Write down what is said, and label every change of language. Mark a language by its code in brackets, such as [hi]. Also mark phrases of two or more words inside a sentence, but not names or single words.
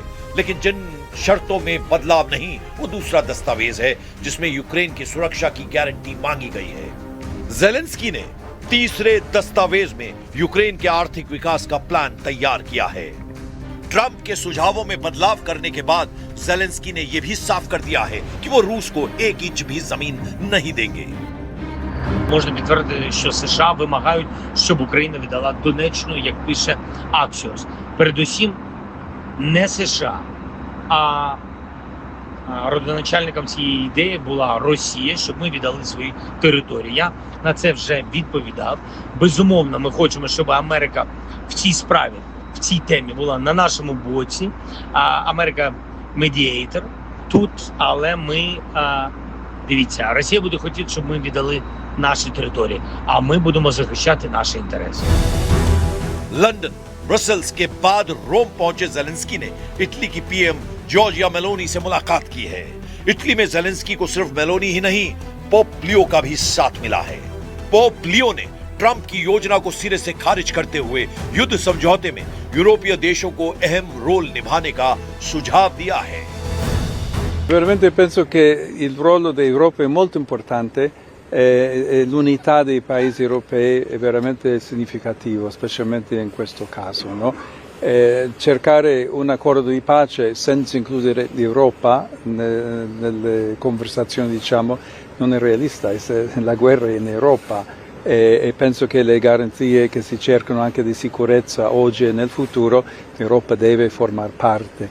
[hi] लेकिन जिन शर्तों में बदलाव नहीं, वो दूसरा दस्तावेज है जिसमें यूक्रेन की सुरक्षा की गारंटी मांगी गई है। जेलेंस्की ने तीसरे दस्तावेज में यूक्रेन के आर्थिक विकास का प्लान तैयार किया है। ट्रंप के सुझावों में बदलाव करने के बाद जेलेंस्की ने यह भी साफ कर दिया है कि वो रूस को 1 इंच भी जमीन नहीं देंगे। [uk] Можна підтвердити, що США вимагають, щоб Україна віддала Донеччину, як пише Axios. Передусім, не США, а родоначальником цієї ідеї була Росія, щоб ми віддали свої території. Я на це вже відповідав. Безумовно, ми хочемо, щоб Америка в цій справі, в цій темі була на нашому боці. Америка медіатор тут, але ми, дивіться, Росія буде хотіти, щоб ми віддали наші території, а ми будемо захищати наші інтереси. [hi] लंदन, ब्रसेल्स के बाद रोम पहुंचे जेलेंस्की ने इटली की पीएम जॉर्जिया मेलोनी से मुलाकात की है। इटली में जेलेंस्की को सिर्फ मेलोनी ही नहीं, पोप लियो का भी साथ मिला है। पोप लियो ने ट्रंप की योजना को सिरे से खारिज करते हुए युद्ध समझौते में यूरोपीय देशों को अहम रोल निभाने का सुझाव दिया है। [it] Veramente penso che il ruolo dell'Europa è molto importante e l'unità dei paesi europei è veramente significativo, specialmente in questo caso, no? cercare un accordo di pace senza includere l'Europa nelle conversazioni, diciamo, non è realista, la guerra è in Europa e penso che le garanzie che si cercano anche di sicurezza oggi e nel futuro, l'Europa deve formare parte.